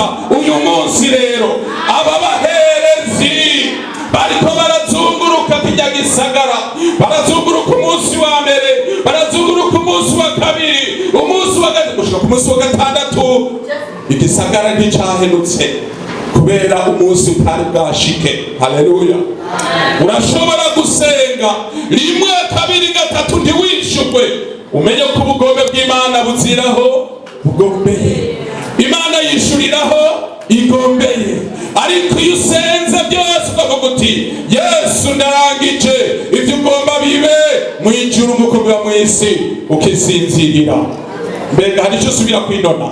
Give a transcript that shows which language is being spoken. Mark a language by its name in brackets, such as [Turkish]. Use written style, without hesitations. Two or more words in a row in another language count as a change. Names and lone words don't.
[Rundi] Uyu munsi rero aba baherezi bariko barazunguruka kirya gisagara, barazunguruka umunsi wa mbere, barazunguruka umunsi wa kabiri, umunsi wa gatatu gushika ku munsi wa gatandatu igisagara nticahenutse kubera umunsi utari bwashike. Haleluya. Urashobora gusenga rimwe kabiri gatatu ntiwishurwe, umenye ko ubugombe bw'Imana buziraho bugombeye. Imana yishuriraho igombeye. Ariko iyo usenze byose ukavuga uti Yesu ndarangije ibyo ugomba bibe mu ijuru nk'uko biba mu isi, ukisinzirira, mbega hari icyo usubira kwinona?